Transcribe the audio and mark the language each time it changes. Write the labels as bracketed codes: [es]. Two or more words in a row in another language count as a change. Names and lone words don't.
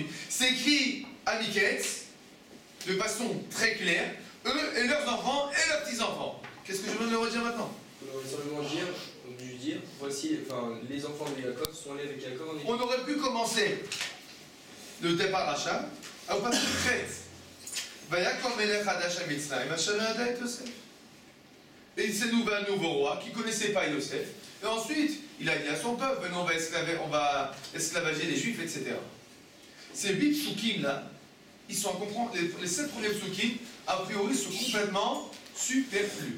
[fr] C'est écrit à Miketz, de façon très claire, eux et leurs enfants et leurs petits-enfants. Qu'est-ce que je viens de le redire maintenant? On aurait simplement dû dire, voici, les enfants de Jacob sont allés avec Jacob en Égypte. On aurait pu commencer le départ Achat au passage 13. [he] ויקם מלך חדש על מצרים אשר ידע את יוסף. [fr] Et il s'est nouveau un nouveau roi qui ne connaissait pas Yosef. Et ensuite, il a dit à son peuple, venez, on va esclavager les Juifs, etc. Ces 8 psukim là, ils sont à comprendre, les 7 premiers psukim, a priori, sont complètement superflus.